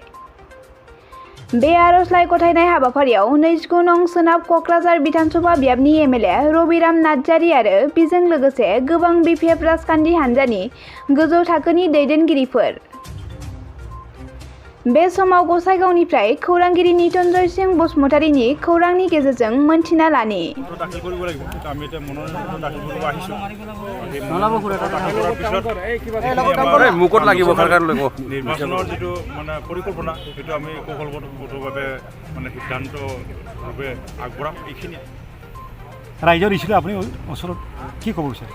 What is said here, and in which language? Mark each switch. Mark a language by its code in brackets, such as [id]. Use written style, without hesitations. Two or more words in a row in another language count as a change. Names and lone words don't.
[brx] बे आर'जलाइ गथायनाय हाबाफारियाव 29 नं सोनाब क'क्राझार बिधानसभा बियाबनि एमएलए रबिराम नार्जारी आरो बिजों लोगोसे गोबां बिपिएफ राजखान्थि हान्जानि गोजौ थाखोनि दैदेनगिरिफोर। बे समाव गसाइगावनिफ्राय खौरांगिरि नितन्जय सिंह बसुमतारीनि खौरांनि गेजेरजों मोनथिना लानि। [as] নিৰ্বাচনৰ যিটো মানে পৰিকল্পনা সেইটো আমি কৌশলগতভাৱে মানে সিদ্ধান্তভাৱে আগবঢ়াম। এইখিনি ৰাইজৰ ইচ্ছাটো আপুনি ওচৰত কি ক'ব বিচাৰে?